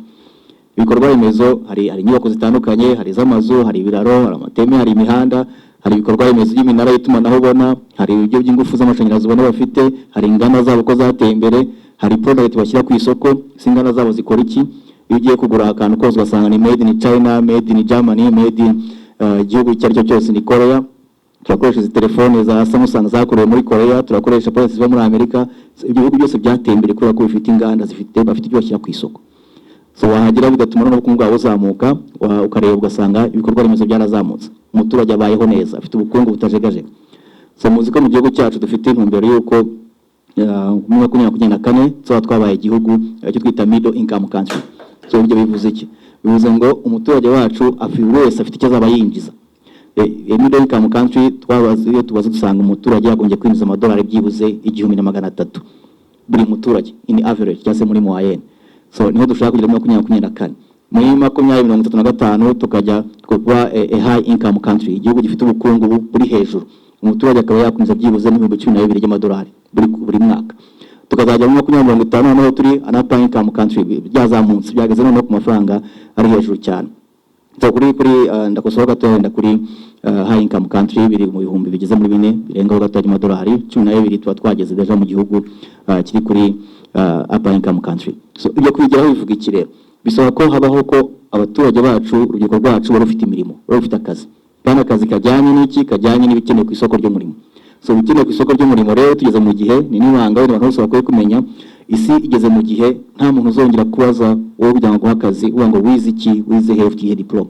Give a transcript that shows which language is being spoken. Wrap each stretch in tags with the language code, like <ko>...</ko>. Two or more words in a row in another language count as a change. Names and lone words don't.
<rw>Ibikorwa remezo hari inyubako zitandukanye, hari z'amazu, hari ibiraro, hari amateme, hari imihanda, hari ibikorwa remezo y'iminara y'itumanaho ubona, hari ibyo by'ingufu z'amashanyarazi ubona bafite, hari inganda zabo ko zateye imbere, hari product bashyira ku isoko, singana zabo zikora iki. Iyo ugiye kugura akantu kose ugasanga ni</rw> <en>made in China, made in Germany, made in</en> <rw>igihugu cyaricyo cyose ni Korea. Turakoresha izi telefone za Samsung zakorewe muri Korea, turakoresha products ziva muri Amerika. Ibyo bihugu byose byateye imbere kubera ko bifite inganda bafite ibyo bashyira ku isoko. So wahagira bigatuma n'ubukungu bwabo buzamuka, ukareba ugasanga ibikorwa remezo byarazamutse, umuturage abayeho neza, afite ubukungu butajegajega. So muzi ko mu gihugu cyacu dufite intumbero yuko mu 2024 tuba twabaye igihugu cyo twita</rw> <en>middle income country.</en> <rw>So ibyo bivuze iki? Bivuze ngo umuturage wacu wese afite icyo azaba yinjiza.</rw> <en>Middle income country</en> <rw>twabaziyo tubaze dusanga umuturage yagombye kwinjiza amadolari byibuze 1300 buri muturage</rw> <en>in average</en> <rw>cyase muri moyenne. So niho dushaka kugira 2024. Muri 2035 tukajya kuba</rw> <en>a high income country,</en> <rw>igihugu gifite ubukungu buri hejuru. Umuturage akaba yakwinjiza byibuze $12,000 by'amadolari buri mwaka. Tukazajya mu 2050 naho turi</rw> <en>an upper income country,</en> <rw>byazamutse byageze no ku mafaranga ari hejuru cyane. So kuri ndakosora gato wenda kuri</rw> <en>high income country</en> <rw>biri mu bihumbi bigeze muri 4 birenga gato y'amadolari 12 tuba twageze deja mu gihugu kiri kuri</rw> <en>upper income country.</en> <rw>So ibyo kwigiraho bivuga iki rero? Bisaba ko habaho ko abaturage bacu, urubyiruko rwacu barufite imirimo, barufite akazi. Kandi akazi kajyanye n'iki? Kajyanye n'ibikenewe ku isoko ry'umurimo. So bikenewe ku isoko ry'umurimo rero tugeze mu gihe ni nibanga abantu bose bakwiye kumenya, isi igeze mu gihe nta muntu uzongera kubaza wowe kujya guha akazi uvuga ngo wize iki, wize</rw> <en>health diploma.</en>